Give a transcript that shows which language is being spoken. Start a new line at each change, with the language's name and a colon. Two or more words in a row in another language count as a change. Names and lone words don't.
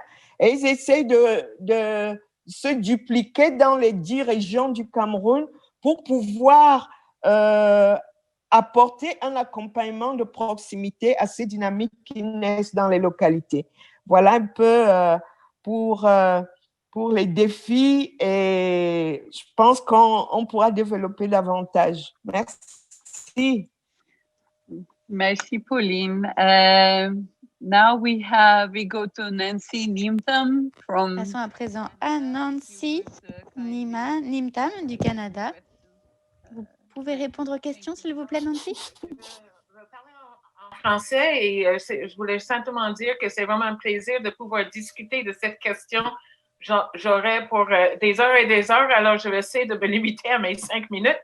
French: Et ils essayent de se dupliquer dans les 10 régions du Cameroun pour pouvoir apporter un accompagnement de proximité à ces dynamiques qui naissent dans les localités. Voilà un peu pour les défis et je pense qu'on pourra développer davantage. Merci. Merci, Pauline.
English: Now we go to Nancy Nimtam from...
French: Passons à présent à Nancy Nimtam du Canada. Vous pouvez répondre aux questions, s'il vous plaît, Nancy? En français et je voulais simplement dire que c'est vraiment un plaisir de pouvoir discuter de cette question. J'aurais pour des heures et des heures, alors je vais essayer de me limiter à mes 5 minutes.